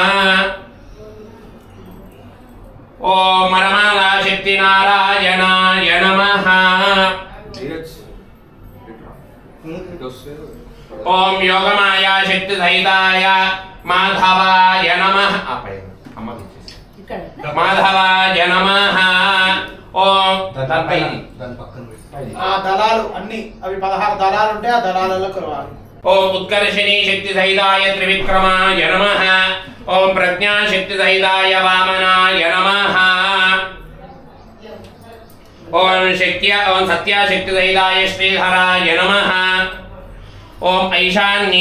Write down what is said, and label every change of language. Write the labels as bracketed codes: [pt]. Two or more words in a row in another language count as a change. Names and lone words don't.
[sa] ॐ वरमालाशक्तिनारायणाय नमः ॐ योगमायाशक्तिसहिताय माधवाय नमः माधवाय नमः ॐ [te] దళాలు అన్ని అవి 16 దళాలు ఉంటే ఆ దళాలలో కలవాలి [sa] ॐ उत्कर्षिणी शक्तिसहिताय त्रिविक्रमाय नमः ॐ प्रज्ञाशक्तिसहिताय वामनाय नमः ॐ सत्याशक्तिसहिताय श्रीधराय नमः ॐ ऐशान्ये